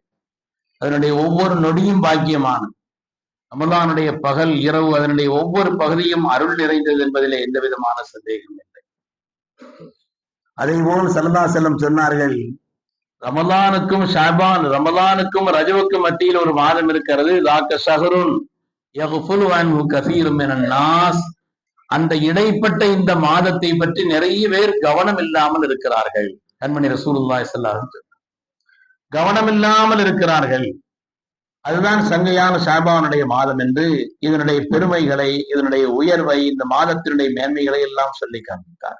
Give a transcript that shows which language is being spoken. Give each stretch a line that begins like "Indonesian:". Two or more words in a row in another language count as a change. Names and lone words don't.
Tamil: அதனுடைய ஒவ்வொரு நொடியும் பாக்கியமானது. ரமலானுடைய பகல் இரவு அதனுடைய ஒவ்வொரு பகுதியும் அருள் நிறைந்தது என்பதிலே எந்த விதமான சந்தேகம் இல்லை. அதேபோல்
Arabic: صلى الله عليه وسلم
Tamil: சொன்னார்கள், ரமலானுக்கும் ஷாபான், ரமலானுக்கும் ரஜபுக்கும் மத்தியில் ஒரு மாதம் இருக்கிறது.
Arabic: ذاك شهر يغفل عنه كثير من الناس.
Tamil: அந்த இடைப்பட்ட இந்த மாதத்தை பற்றி நிறைய பேர் கவனம் இல்லாமல் இருக்கிறார்கள். கண்மணி
Arabic: رسول الله صلى الله عليه وسلم
Tamil: கவனம் இல்லாமல் இருக்கிறார்கள். அதுதான் சங்கையான ஷாபானுடைய மாதம் என்று இதனுடைய பெருமைகளை, இதனுடைய உயர்வை, இந்த மாதத்தினுடைய மேன்மைகளை எல்லாம் சொல்லி காண்பித்தார்.